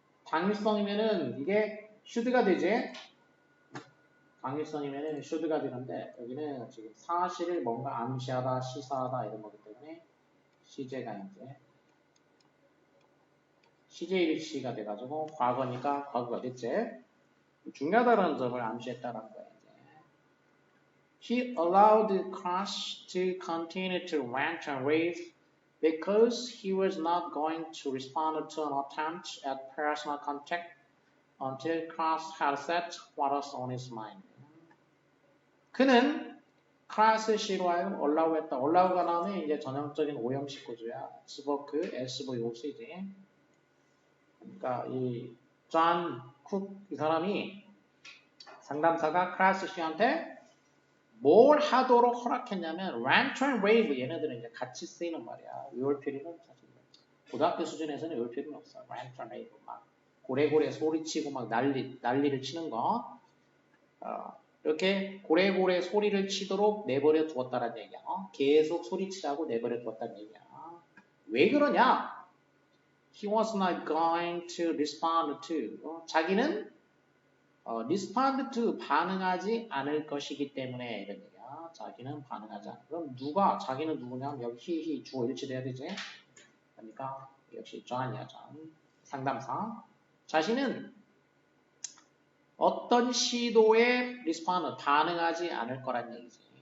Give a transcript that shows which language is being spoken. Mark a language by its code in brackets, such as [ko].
[ko] 당위성이면은 이게 should가 되지. 당위성이면은 should가 되는데 여기는 지금 사실을 뭔가 암시하다, 시사하다 이런 거기 때문에 시제가 이제 시제일치가 돼가지고 과거니까 과거가 됐지. 중요하다는 점을 암시했다라는 거야. [en] He allowed Crush to continue to rant and rave because he was not going to respond to an attempt at personal contact until Crush had said what was on his mind. [ko] 그는 크라스 씨로하여금 allow했다. allow가 나오면 이제 전형적인 오형식 구조야. 스버크, SV 요시지. 그러니까 이 존 쿡 이 사람이 상담사가 크라스 씨한테 뭘 하도록 허락했냐면 [en] rant and rave [ko] 얘네들은 이제 같이 쓰이는 말이야. 외울 필요는 사실 고등학교 수준에서는 외울 필요는 없어. [en] rant and rave [ko] 막 고래고래 소리치고 막 난리를 치는 거 이렇게 고래고래 소리를 치도록 내버려 두었다는 얘기야. 계속 소리치라고 내버려 두었다는 얘기야. 왜 그러냐? [en] He was not going to respond to. [ko] 자기는 respond to 반응하지 않을 것이기 때문에 이런 얘기야. 자기는 반응하지 않아. 그럼 누가 자기는 누구냐면 여기 he 주어 일치돼야 되지. 그러니까 역시 John이야. John. 상담사. 자신은 어떤 시도에 respond 반응하지 않을 거란 얘기지.